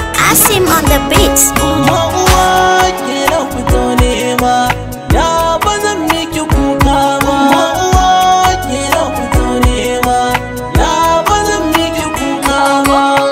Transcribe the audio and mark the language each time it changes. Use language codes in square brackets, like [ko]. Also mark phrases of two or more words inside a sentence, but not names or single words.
[en] Asim on the beat. [ha] Umma uwa ke na fito nema. Ya ba zan miki kuka ba. Umma uwa ke na fito nema. Ya ba zan miki kuka ba.